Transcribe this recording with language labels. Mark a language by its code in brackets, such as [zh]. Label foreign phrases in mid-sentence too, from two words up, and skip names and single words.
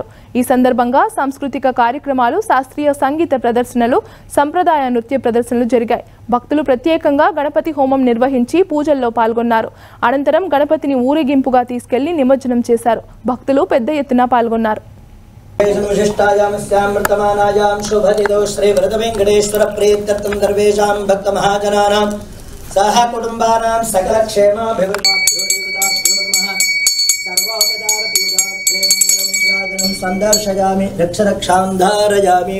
[te] ఈ సందర్భంగా సాంస్కృతిక కార్యక్రమాలు, శాస్త్రీయ సంగీత ప్రదర్శనలు, సంప్రదాయ నృత్య ప్రదర్శనలు జరిగాయి. భక్తులు ప్రత్యేకంగా గణపతి హోమం నిర్వహించి పూజల్లో పాల్గొన్నారు. అనంతరం గణపతిని ఊరేగింపుగా తీసుకెళ్లి నిమజ్జనం చేశారు. భక్తులు పెద్ద ఎత్తున పాల్గొన్నారు. [sa] श्री वरद वेंकटेश्वर प्रीत्यर्थं सर्वेषां भक्त महाजनानां सह कुटुंबानां सकल क्षेमाभिवृद्धिर्भवतु सर्वोपचार पूजार्थे मंगललिंगाजनं संदर्शयामि रक्ष रक्षां धारयामि।